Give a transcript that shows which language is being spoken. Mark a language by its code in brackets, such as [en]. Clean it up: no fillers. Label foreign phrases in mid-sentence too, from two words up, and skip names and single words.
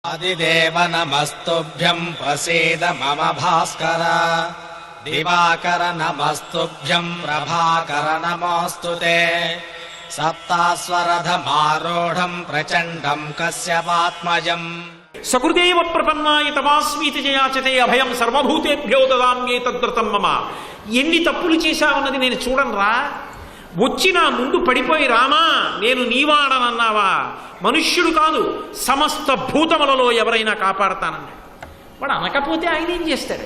[sa] आदिदेव नमस्तुभ्यं प्रसीद मम भास्कर दिवाकर नमस्तुभ्यं प्रभाकर नमोऽस्तुते सप्तास्वरधमारूढं प्रचण्डं कश्यपात्मजम् सकृदेव प्रपन्नाय तवास्मीति जयाचते అభయం సర్వభూతేభ్యో దదామ్యేతద్వ్రతం మమ. [te] ఎన్ని తప్పులు చేశావన్నది నేను చూడనురా. వచ్చి నా ముందు పడిపోయి రామా నేను నీవాడనన్నావా? మనుష్యుడు కాదు, సమస్త భూతములలో ఎవరైనా కాపాడతానన్నాడు. వాడు అనకపోతే ఆయన ఏం చేస్తాడు?